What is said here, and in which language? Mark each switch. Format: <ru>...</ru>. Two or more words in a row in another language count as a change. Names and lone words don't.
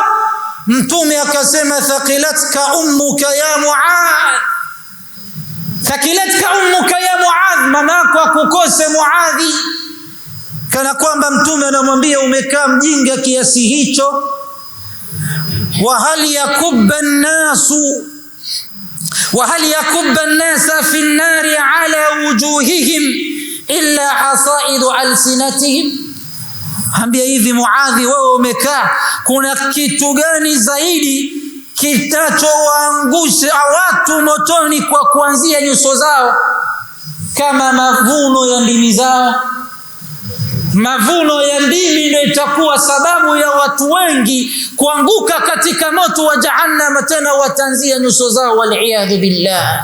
<sw>Mtume akasema</sw> <ar>ثكلتك أمك يا معاذ, ثكلتك أمك يا معاذ,</ar> <sw>mamako akukose Muadhi. Kana kwamba Mtume anamwambia umekaa mjinga kiasi hicho.</sw> <ar>وهل يكب الناس في النار على وجوههم إلا حصائد ألسنتهم.</ar> <sw>Ambia hivi Muadhi, wewe umekaa, kuna kitu gani zaidi kitachowaangusha watu motoni kwa kuanzia nyuso zao kama mavuno ya ndimi zao? Mavuno ya ndimi ndio itakuwa sababu ya watu wengi kuanguka katika moto wa jahannam, tena watanzia nyuso zao,</sw> <ar>والعياذ بالله.</ar>